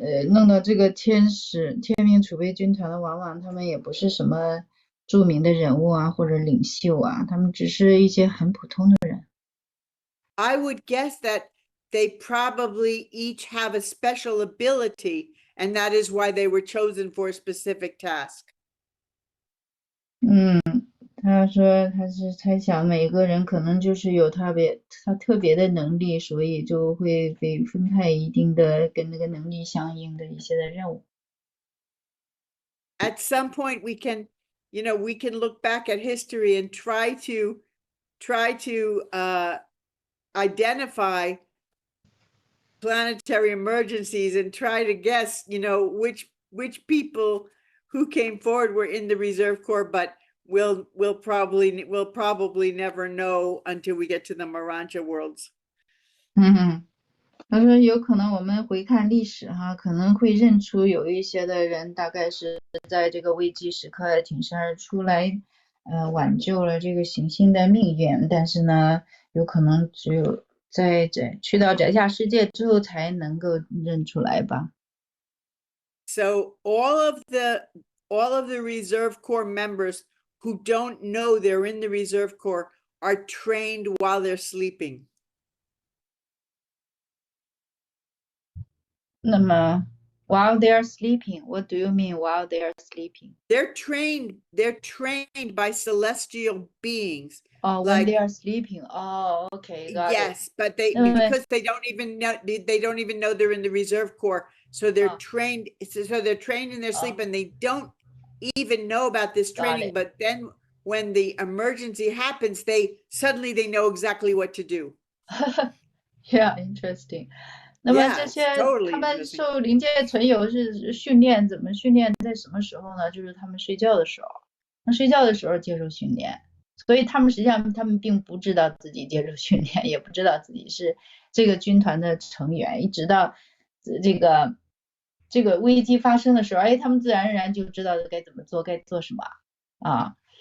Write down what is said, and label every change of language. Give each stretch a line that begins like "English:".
Chinese: 弄到这个天命储备军团的，往往他们也不是什么著名的人物啊，或者领袖啊，他们只是一些很普通的人。
English: I would guess that they probably each have a special ability, and that is why they were chosen for a specific task.
Chinese: 他说他是猜想每个人可能就是有他特别的能力，所以就会被分派一定的跟那个能力相应的一些的任务。
English: At some point, we can look back at history and try to identify planetary emergencies and try to guess, which people who came forward were in the Reserve Corps, but we'll probably never know until we get to the Marancha worlds.
Chinese: 他说有可能我们回看历史哈，可能会认出有一些的人大概是在这个危机时刻挺身而出来，挽救了这个行星的命运，但是呢，有可能只有去到宅下世界之后才能够认出来吧。
English: So all of the Reserve Corps members who don't know they're in the Reserve Corps are trained while they're sleeping.
Chinese: 那么
English: while they are sleeping, what do you mean while they are sleeping? They're trained by celestial beings. Oh, when they are sleeping. Oh, okay, got it. Yes, but because they don't even know they're in the Reserve Corps, so they're trained. So they're trained in their sleep, and they don't even know about this training. But then, when the emergency happens, they know exactly what to do. Yeah, interesting.
Chinese: 那么这些他们受灵界存有是训练，怎么训练？在什么时候呢？就是他们睡觉的时候。那睡觉的时候接受训练，所以他们实际上他们并不知道自己接受训练，也不知道自己是这个军团的成员，一直到这个危机发生的时候，哎，他们自然而然就知道该怎么做，该做什么啊。